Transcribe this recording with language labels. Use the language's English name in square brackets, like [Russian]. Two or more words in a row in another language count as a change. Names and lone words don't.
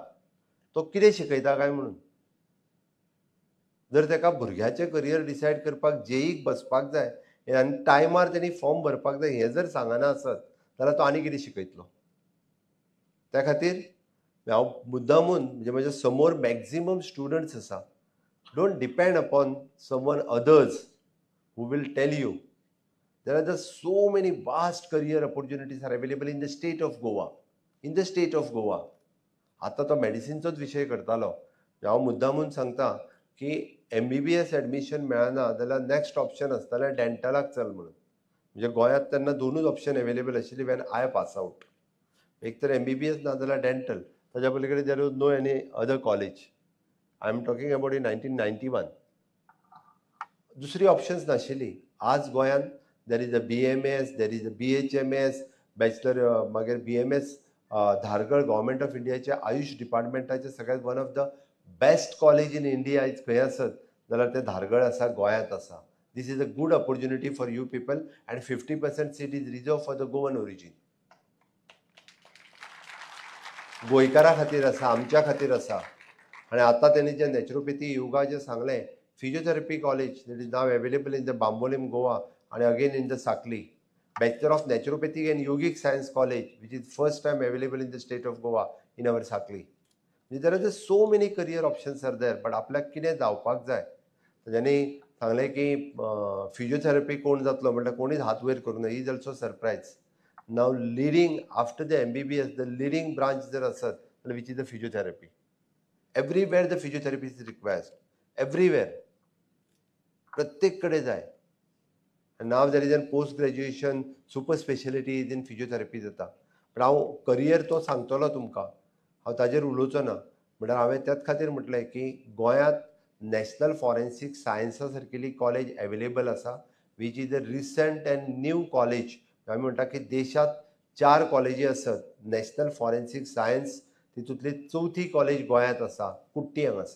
[Konkani] तो कितें शिकयता काय म्हणून. जर ताका भुरग्याचें [English] career decide [Konkani] करपाक JEEक बसपाक जाय आनी टायमार तेणी फॉर्म भरपाक जाय हें जर सांगना आसत जाल्यार तो आनी कितें शिकयतलो. त्या खातीर हांव मुद्दामून म्हणजे म्हज्या समोर [English] maximum students [Konkani] आसा. [English] Don't depend upon someone others who will tell you. There are just so many vast career opportunities are available in the state of Goa. In the state of Goa. [Konkani] आता तो मेडिसिनचोच विशय करतालो. हांव मुद्दामून सांगता की MBBS एडमिशन मेळना जाल्यार [English] next option [Konkani] आसतालें डेंटलाक चल म्हणून. म्हणजे गोंयांत तेन्ना दोनूच [English] option available [Konkani] आशिल्ली [English] when I pass out. [Konkani] एक तर MBBS ना जाल्यार डेंटल. ताज्या पलीकडे [English] there was no any other college. I am talking about in 1991. [Konkani] दुसरी ऑप्शन्स नाशिल्ली. आज गोंयांत [English] there is a BMS, there is a BHMS, bachelor [Konkani] मागीर BMS धारगळ गव्हर्मेंट ऑफ इंडियाच्या आयुष डिपार्टमेंटाचे सगळ्यात [English] one of the best college in India [Konkani] आयज खंय आसत जाल्यार ते धारगळ आसा, गोंयांत आसा. [English] This is a good opportunity for you people and 50% seat is reserve for the Goan origin. [Konkani] गोंयकारा खातीर आसा, आमच्या खातीर आसा. [Marathi] आणि आता त्यांनी जे [English] naturopathy yoga [Marathi] जे सांगलें, [English] physiotherapy college that is now available in the Bambolim Goa आणि again in the Sakli. Bachelor of Naturopathic and Yogic Science College, which is first time available in the state of Goa in our Sakli. There are just so many career options are there, but [Konkani] आपल्याक कितें जावपाक जाय. ज्यांनी सांगलें की फिजिओथेरपी कोण जातलो म्हटल्यार कोणीच हात वयर करूं ना. [English] is also surprise. now leading after the MBBS the leading branch [Konkani] जर आसत जाल्यार [English] which is the physiotherapy. Everywhere the physiotherapy is required. [Konkani] एवरीवेअर. प्रत्येक कडेन जाय. [English] And now there is a post graduation super specialty is in physiotherapy जाता. [Konkani] पण हांव करियर तो सांगतलो तुमकां, हांव ताजेर उलोवचो ना. म्हळ्यार हांवें त्याच खातीर म्हटलें की गोंयांत नॅशनल फॉरेन्सीक सायन्सा सारकेली [English] college available [Konkani] आसा, [English] which is a recent and new college. [Konkani] आमी म्हणटा की देशांत 4 कॉलेजी आसत नॅशनल फॉरेन्सीक सायन्स, तितूंतली 4थी कॉलेज गोंयांत आसा, कुट्टी हांगासर.